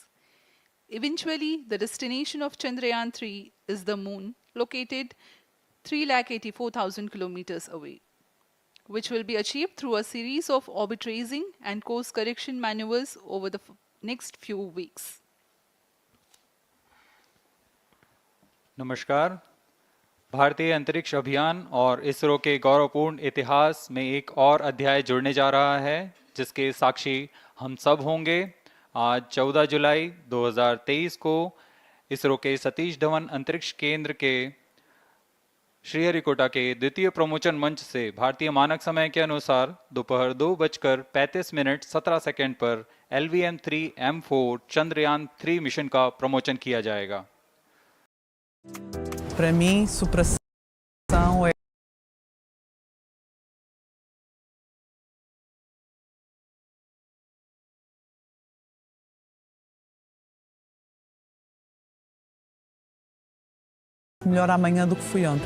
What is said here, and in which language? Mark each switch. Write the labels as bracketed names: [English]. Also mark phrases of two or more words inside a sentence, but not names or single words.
[English] Eventually, the destination of Chandrayaan-3 is the moon, located 384,000 kilometers away, which will be achieved through a series of orbit raising and course correction maneuvers over the next few weeks. [Hindi] नमस्कार। भारतीय अंतरिक्ष अभियान और इसरो के गौरवपूर्ण इतिहास में एक और अध्याय जुड़ने जा रहा है, जिसके साक्षी हम सब होंगे। आज 14 जुलाई 2023 को इसरो के सतीश धवन अंतरिक्ष केंद्र के श्रीहरिकोटा के द्वितीय प्रमोचन मंच से भारतीय मानक समय के अनुसार दोपहर 2:35:17 पर LVM-3 M4 चंद्रयान-3 मिशन का प्रमोचन किया जाएगा। [Portuguese] Para mim, superação é melhor amanhã do que fui ontem.